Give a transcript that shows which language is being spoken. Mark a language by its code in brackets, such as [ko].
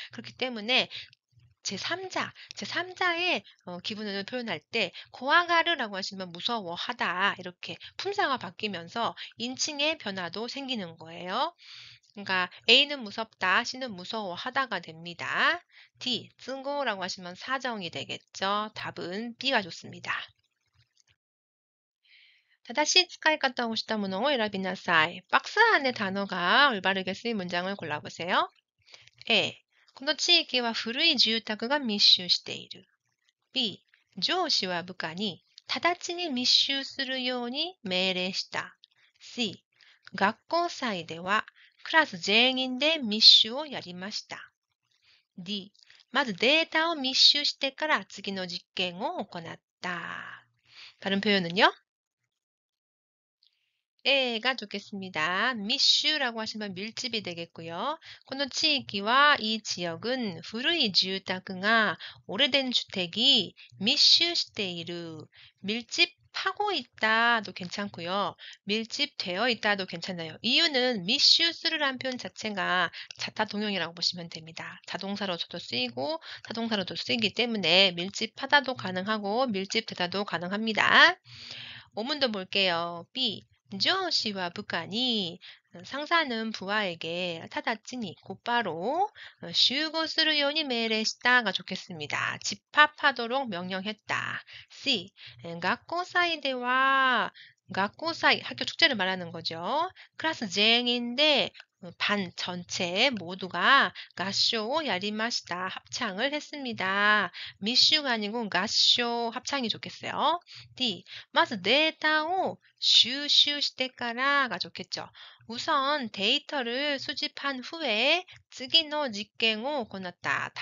[ko] 그렇기 때문에 제3자의 기분을 표현할 때 고아가르라고 하시면 무서워하다 이렇게 품사가 바뀌면서 인칭의 변화도 생기는 거예요. 그러니까 A는 무섭다, C는 무서워하다가 됩니다. D, 증거라고 하시면 사정이 되겠죠. 답은 B가 좋습니다. [ja] 正しい使い方をしたものを選びなさい. [ko] 박스 안에 단어가 올바르게 쓰인 문장을 골라보세요. A. [ja] この地域は古い住宅が密集している。 [ko] B. [ja] 上司は部下に直ちに密集するように命令した。 [ko] C. [ja] 学校祭ではクラス全員で密集をやりました。 [ko] D. [ja] まずデータを密集してから次の実験を行った。 [ko] 다른 표현은요? A가 좋겠습니다. 密集라고 하시면 밀집이 되겠고요. [ja] この地域は [ko] 이 지역은 [ja] 古い住宅が [ko] 오래된 주택이 [ja] 密集している [ko] 밀집하고 밀집하고 있다도 괜찮고요. 밀집되어 있다도 괜찮아요. 이유는 미슈스르란 표현 자체가 자타 동용이라고 보시면 됩니다. 자동사로도 쓰이고 타동사로도 쓰이기 때문에 밀집하다도 가능하고 밀집되다도 가능합니다. 오문도 볼게요. B. 조시와 부하니 상사는 부하에게 타다치니 곧바로 슈고 [ja] する ように 命令した [ko] 가 좋겠습니다. 집합하도록 명령했다. C. [ja] 学校祭では [ko] 学校祭 학교 축제를 말하는 거죠. 클래스 쟁인데 반 전체 모두가 가쇼 야리마시다 합창을 했습니다. 미슈가 아니고 가쇼 합창이 좋겠어요. D. [ja] まずデータを収集してから [ko] 가 좋겠죠. 우선 데이터를 수집한 후에 [ja] 次の 実験を 行った.